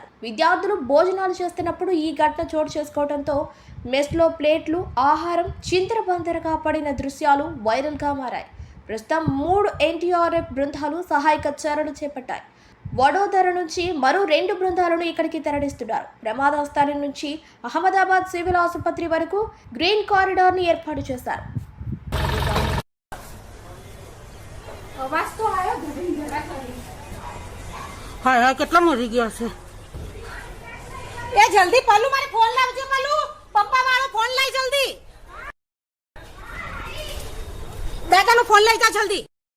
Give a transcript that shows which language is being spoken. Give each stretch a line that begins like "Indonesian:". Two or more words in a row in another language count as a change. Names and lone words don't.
Telugu: విద్యార్థులు భోజనాలు చేస్తున్నప్పుడు ఈ ఘటన చోటు చేసుకోవడంతో మెస్లో ప్లేట్లు, ఆహారం చిందరబందరగా పడిన దృశ్యాలు వైరల్గా మారాయి. ప్రస్తుతం 3 NDRF బృందాలు సహాయక చర్యలు చేపట్టాయి. వడోదర నుంచి మరో 2 బృందాలను ఇక్కడికి తరలిస్తున్నారు. ప్రమాద స్థలం నుంచి అహ్మదాబాద్ సివిల్ ఆసుపత్రి వరకు గ్రీన్ కారిడార్ ని ఏర్పాటు చేశారు.
Gujarati: કેટલા મરી ગયા છે એ જલ્દી પલ્લુ મારે ફોન લાવજો પલ્લુ પપ્પા મારો ફોન લઈ જલ્દી દાદાનો ફોન લઈ જા જલ્દી